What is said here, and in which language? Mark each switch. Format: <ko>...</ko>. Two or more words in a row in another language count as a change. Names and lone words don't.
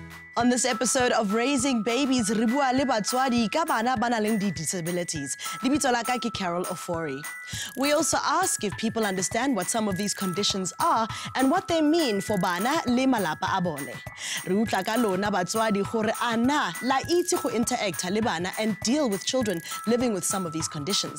<en>On this episode of Raising Babies,</en> <tn>re bua le batswadi ka bana ba nang le disabilities. Lebitso la ka ke Carol Ofori.</tn> <en>We also ask if people understand what some of these conditions are and what they mean for</en> <tn>bana le malapa a bone. Re utla ka lona batswadi gore ana la itse go interact le bana</tn> <en>and deal with children living with some of these conditions.</en>